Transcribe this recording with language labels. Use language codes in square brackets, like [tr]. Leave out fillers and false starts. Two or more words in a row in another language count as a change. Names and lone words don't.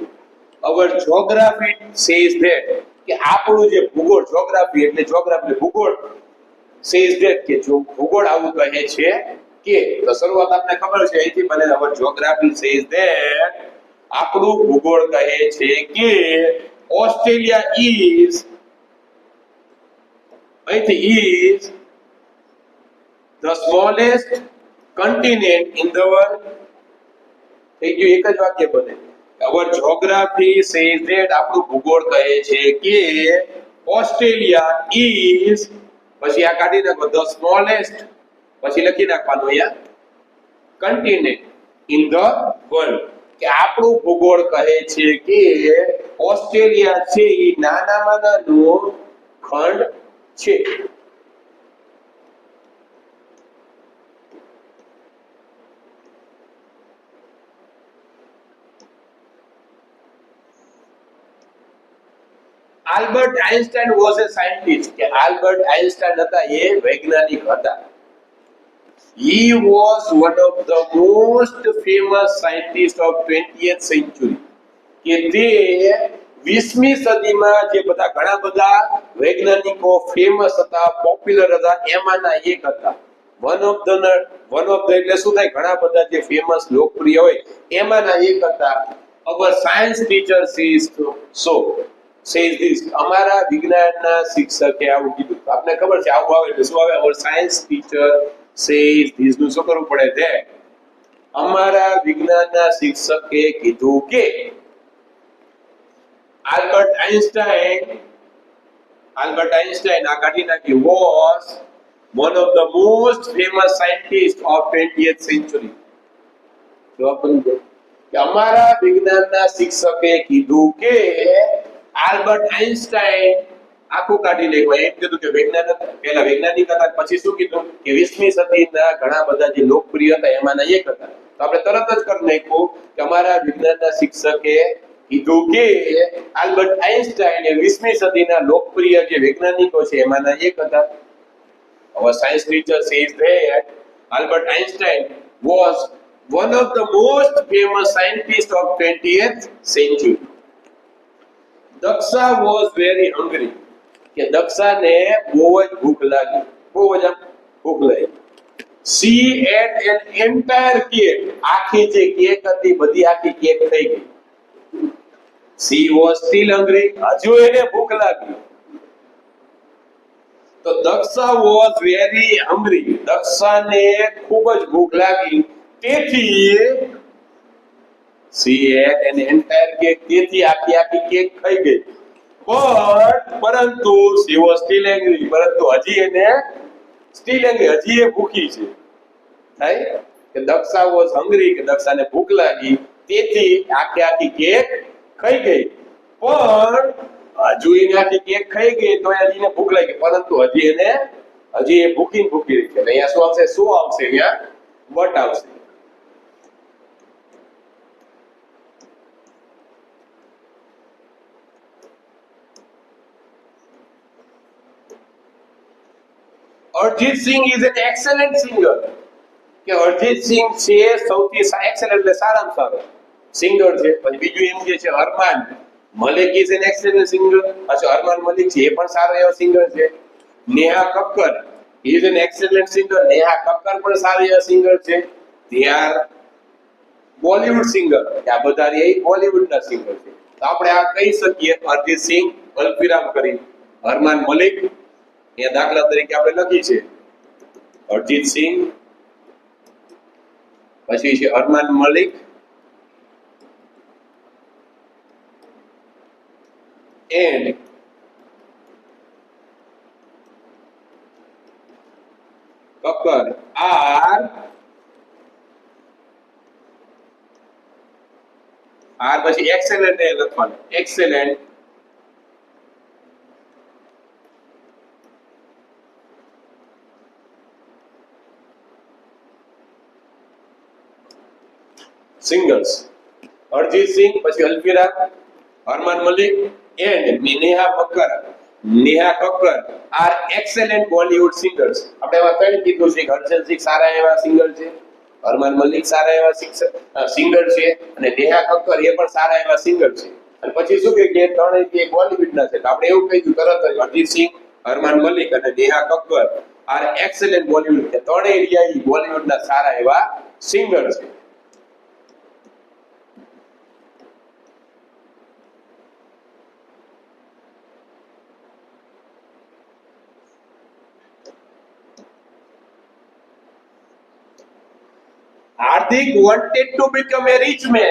[en] our geography says that, [gu] કે આપણું જે ભૂગોળ, જ્યોગ્રાફી એટલે જ્યોગ્રાફી ભૂગોળ, [en] says that [gu] કે જો ભૂગોળ આવું કહે છે કે, તો શરૂઆત આપને ખબર છે અહીંથી બને. [en] our geography says that, [gu] આપણું ભૂગોળ કહે છે કે ઓસ્ટ્રેલિયા ઇઝ, અહીંથી [en] is the smallest continent in the world. [gu] થઈ ગયું, એક જ વાક્ય બને. [en] our geography says that, [gu] આપણું ભૂગોળ કહે છે કે ઓસ્ટ્રેલિયા is, પછી આ કાઢી નાખો [en] the smallest, [gu] પછી લખી નાખવાનું અહીંયા [en] continent in the world, [gu] કે આપણું ભૂગોળ કહે છે કે ઓસ્ટ્રેલિયા છે એ નાનામાં નાનું ખંડ છે. આલ્બર્ટ આઇન્સ્ટાઇન [en] was a scientist, [gu] કે આલ્બર્ટ આઇન્સ્ટાઇન હતા એ વૈજ્ઞાનિક હતા. [en] He was one of the most famous scientists of 20th century, [gu] કે તે 20મી સદીમાં જે બધા ઘણા બધા વૈજ્ઞાનિકો ફેમસ હતા, પોપ્યુલર હતા, એમાંના એક હતા. [en] one of the [gu] એટલે શું થાય, ઘણા બધા જે ફેમસ લોકપ્રિય હોય એમાંના એક હતા. [en] our science teacher says this, [gu] અમારા વિજ્ઞાનના શિક્ષકે આવું કીધું. આપને ખબર છે આવું આવે એટલે શું આવે? [en] our science teacher says this [gu] નું શું કરવું પડે? ધેટ. અમારા વિજ્ઞાનના શિક્ષકે કીધું કે આલ્બર્ટ આઇન્સ્ટાઇન આ કાઢી નાખી [en] was one of the most famous scientists of 20th century. [gu] જવાબ બની ગયો કે અમારા વિજ્ઞાનના શિક્ષકે કીધું કે આલ્બર્ટ આઇન્સ્ટાઇન, આખું કાઢી નાખ્યું, એમ કીધું કે પહેલા વૈજ્ઞાનિક હતા, પછી શું કીધું કે 20મી સદીના ઘણા બધા જે લોકપ્રિય હતા એમાંના એક હતા. તો આપણે તરત જ કરી નાખ્યું કે અમારા વિજ્ઞાનના શિક્ષકે કીધું કે આલ્બર્ટ આઇન્સ્ટાઇન એ 20મી સદીના લોકપ્રિય જે વૈજ્ઞાનિકો છે એમાંના એક હતા. [en] our science teacher says that Albert Einstein was one of the most famous scientists of 20th century. Daksha was very hungry. [gu] કે દક્ષાને બહુ જ ભૂખ લાગી, બહુ જ ભૂખ લાગી. [en] She ate an entire cake. [gu] આખી જે કેક હતી બધી આખી કેક થઈ ગઈ. [en] She was still hungry. [gu] હજુ એને ભૂખ લાગી. તો દક્ષા [en] was very hungry. [gu] દક્ષાને ખૂબ જ ભૂખ લાગી. [en] તેથી she ate an entire cake. [gu] તેથી આખી કેક ખાઈ ગઈ. પરંતુ [en] she was still angry. [gu] પરંતુ હજી એને [en] still angry, [gu] હજી એ ભૂખી છે. થાય કે દક્ષા [en] was hungry, [gu] કે દક્ષાને ભૂખ લાગી તેથી આખી કેક ખાઈ ગઈ. પણ હજુ એને આખી કેક ખાઈ ગઈ તો હજી એને ભૂખ લાગી, પરંતુ હજી એ ભૂખી રહી છે. અહીંયા શું આવશે? અહીંયા બટ આવશે. [en] Arjit Singh is an excellent singer. [gu] કે અરજીત સિંહ છે સૌથી excellent એટલે સારામાં સારો સિંગર છે. પછી બીજું એમ જે છે અરમાન મલિક [en] is an excellent singer. [gu] અચ્છા અરમાન મલિક છે એ પણ સારો એવો સિંગર છે. [en] નેહા કક્કર is an excellent singer. [gu] નેહા કક્કર પણ સારી એવા સિંગર છે. [en] they are Bollywood singer. [gu] આ બધા એ બોલિવૂડના સિંગર છે. તો આપણે આ કહી શકીએ અરજીત સિંહ અલ્પવિરામ કરી અરમાન મલિક. એ દાખલા તરીકે આપણે લખી છે અરજીત સિંહ, પછી છે અરમાન મલિક [en] and Kakkar are [gu] પછી એક્સેલેન્ટ એ લખવાનું [en] excellent singers. Arjit Singh, [gu] પછી અલ્પવિરામ, [en] અરમાન મલિક and નેહા કક્કર are excellent Bollywood singers. [gu] આપણે એમાં કઈ કીધું છે કે અર્જિત સિંહ સારા એવા સિંગર છે, અરમાન મલિક સારા એવા સિંગર છે અને નેહા કક્કર એ પણ સારા એવા સિંગર છે. અને પછી શું કે ત્રણેય બોલિવૂડના છે. તો આપણે એવું કહી દીધું તરત જ અરજીત સિંહ, અરમાન મલિક અને નેહા કક્કર [en] are excellent Bollywood. [gu] કે ત્રણેય એરિયા બોલિવૂડના સારા એવા સિંગર છે. [en] હાર્દિક wanted to become a rich man.